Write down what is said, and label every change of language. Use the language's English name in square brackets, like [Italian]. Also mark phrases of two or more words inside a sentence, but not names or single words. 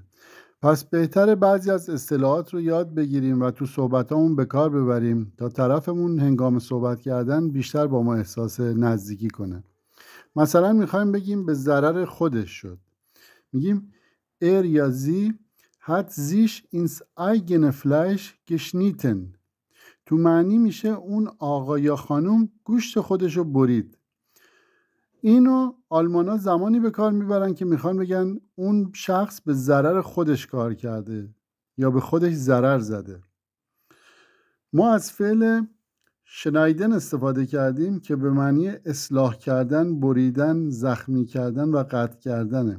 [Persian] پس بهتره بعضی از اصطلاحات رو یاد بگیریم و تو صحبتامون به کار ببریم تا طرفمون هنگام صحبت کردن بیشتر با ما احساس نزدیکی کنه. مثلا میخوایم بگیم به ضرر خودش شد. میگیم یا زی [German] hat sich ins eigene Fleisch geschnitten. [Persian] تو معنی میشه اون آقا یا خانوم گوشت خودشو برید. اینو آلمانا زمانی به کار میبرن که میخوان بگن اون شخص به ضرر خودش کار کرده یا به خودش ضرر زده. ما از فعل شنایدن استفاده کردیم که به معنی اصلاح کردن، بریدن، زخمی کردن و قطع کردنه.